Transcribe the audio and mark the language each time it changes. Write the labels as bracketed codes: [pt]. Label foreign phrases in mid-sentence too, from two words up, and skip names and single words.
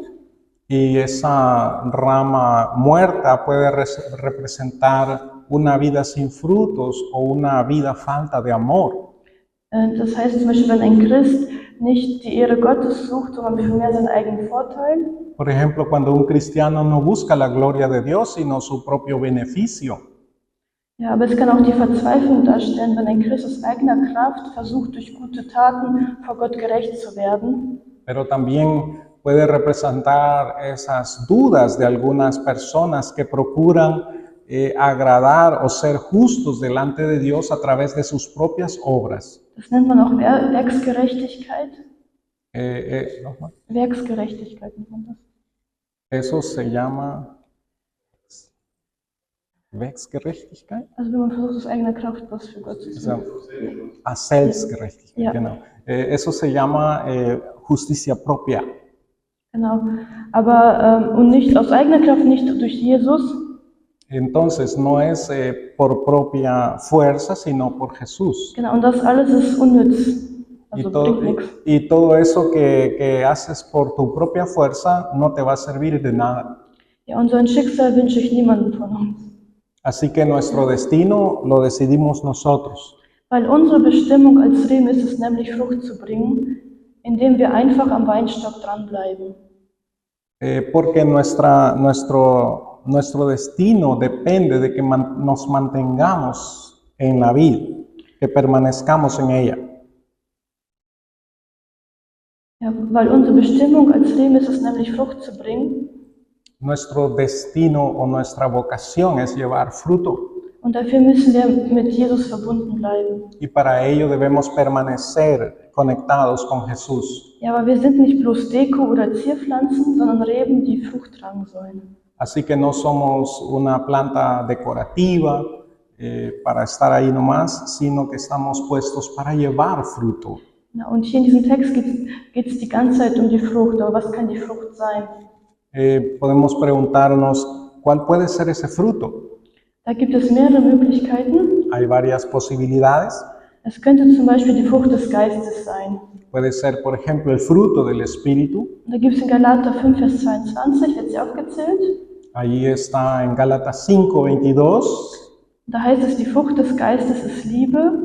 [es] Y esa rama muerta puede representar una vida sin frutos o una vida falta de amor. [de] Das heißt zum Beispiel, wenn ein Christ nicht die Ehre Gottes sucht, sondern vielmehr seinen eigenen Vorteil. [es] Por ejemplo, cuando un cristiano no busca la gloria de Dios, sino su propio beneficio. [de] Ja, aber es kann auch die Verzweiflung darstellen, wenn ein Christ aus eigener Kraft versucht, durch gute Taten vor Gott gerecht zu werden. [es] Pero también puede representar esas dudas de algunas personas que procuran agradar o ser justos delante de Dios a través de sus propias obras. [de] Das nennt man auch Werksgerechtigkeit. ¿Nochmal? Werksgerechtigkeit nennt man das. [es] Eso se llama Werksgerechtigkeit? [de] Also wenn man versucht, aus eigener Kraft was für Gott zu tun. Selbstgerechtigkeit, Ja. genau. [es] Eso se llama justicia propia. [de] Genau. Aber und nicht aus eigener Kraft, nicht durch Jesus. [es] Entonces no es por propia fuerza, sino por Jesús. [de] Genau. Und das alles ist unnütz. [es] Y [de] Also [es] todo, [de] bringt nichts. [es] y todo eso que haces por tu propia fuerza no te va a servir de nada. [de] Ja, und so ein Schicksal wünsche ich niemandem von uns. [es] Así que nuestro destino lo decidimos nosotros. [de] Weil unsere Bestimmung als Reben ist es nämlich, Frucht zu bringen, indem wir einfach am Weinstock dranbleiben. [es] Porque nuestro destino depende de que nos mantengamos en la vid, que permanezcamos en ella. [de] Ja, weil unsere Bestimmung als Reben ist es nämlich, Frucht zu bringen. [es] Nuestro destino o nuestra vocación es llevar fruto. [de] Und dafür müssen wir mit Jesus verbunden bleiben. [es] Y para ello debemos permanecer conectados con Jesús. [de] Ja, aber wir sind nicht bloß Deko oder Zierpflanzen, sondern Reben, die Frucht tragen sollen. [es] Así que no somos una planta decorativa para estar ahí nomás, sino que estamos puestos para llevar fruto. [de] Ja, und hier in diesem Text geht es die ganze Zeit um die Frucht. Aber was kann die Frucht sein? [es] Podemos preguntarnos, ¿cuál puede ser ese fruto? [de] Da gibt es mehrere Möglichkeiten. [es] Hay varias posibilidades. [de] Es könnte zum Beispiel die Frucht des Geistes sein. [es] Puede ser, por ejemplo, el fruto del Espíritu. [de] Da gibt es in Galater 5, Vers 22, wird sie aufgezählt. [es] Allí está en Gálatas 5, 22. [de] Da heißt es, die Frucht des Geistes ist Liebe,